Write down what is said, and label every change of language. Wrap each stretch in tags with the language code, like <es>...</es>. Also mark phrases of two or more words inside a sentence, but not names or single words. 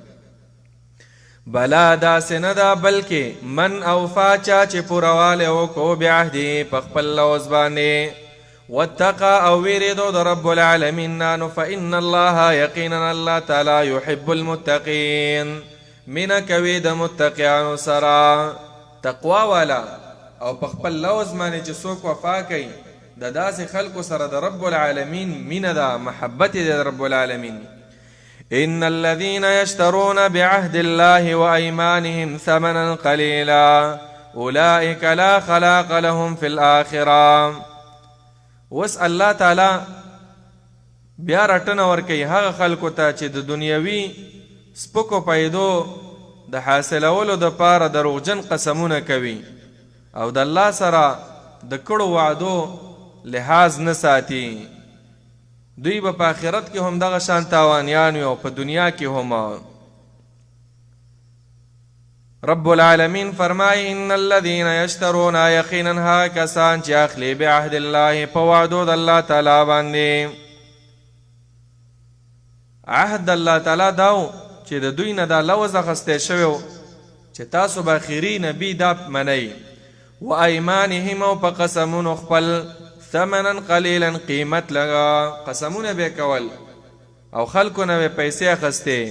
<ps>بلا داسې نه ده، بلکې</ps> <ar>من اوفا</ar> <ps>چا چې پوروالی وکړو بعهدې په خپل لوز باندې واتقا او ویرېدو د رب العالمین نه، نو</ps> <ar>فإن الله</ar> <ps>یقینا الله تعالی</ps> <ar>یحب المتقین،</ar> <ps>مینه کوي د متقیانو سره. تقوا والا او په خپل لوز باندې چې څوک وفا کوي د داسې خلکو سره د رب العالمین مینه ده، محبت دی د رب العالمین.</ps> <ar>ان الذين يشترون بعهد الله وايمانهم ثمنا قليلا اولئك لا خلاق لهم في الاخره.</ar> <ps>وس الله تعالی بیا رټنه ورکوي هغه خلکو ته چې د دنیوي سپکو پیدو د حاصلولو دپاره دروغجن قسمونه کوي او د الله سره د کړو وعدو لحاظ نه ساتي. دوی به په آخرت کې هم دغه شان تاوانیان وي او په دنیا کې هم. رب العالمین فرمایي</ps> <ar>ان الذين يشترون،</ar> <ps>یقینا هغه کسان چې اخلي</ps> <ar>بعهد الله</ar> <ps>په وعدو د الله تعالی باندې. عهد الله تعالی داو چې د دوی نه دا لوز اخیستی شوی چې تاسو به آخري نبي دا منئ.</ps> <ar>و ایمانهم،</ar> <ps>او په قسمونو خپل</ps> <ar>ثمنا قلیلا</ar> <ps>قیمت لگا قسمونه به کول او خلکو نه به پیسې اخیستې.</ps>